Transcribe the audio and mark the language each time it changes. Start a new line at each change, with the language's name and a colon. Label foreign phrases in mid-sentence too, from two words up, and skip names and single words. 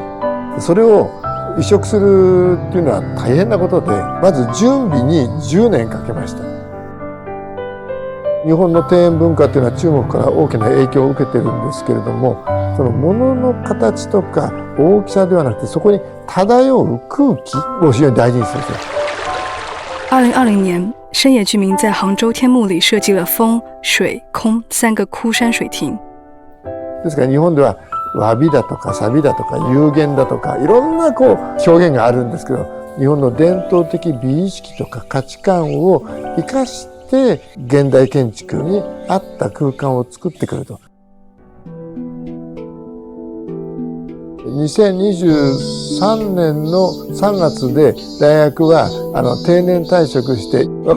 Japanese: それを移植するっていうのは大変なことで、まず準備に10年かけました。日本の庭園文化っていうのは中国から大きな影響を受けてるんですけれども、その物の形とか大きさではなくて、そこに漂う空気を非常に大事にするんですよ。
Chinese: 2020 年，深野俊明在杭州天目里设计了风、水、空3个枯山水亭。
Japanese: ですから日本では詫びだとかサビだとか有限だとかいろんな表現があるんですけど、日本の伝統的美意識とか価値観を生かして現代建築に合った空間を作ってくると。2023年の3月で大学は定年退職して若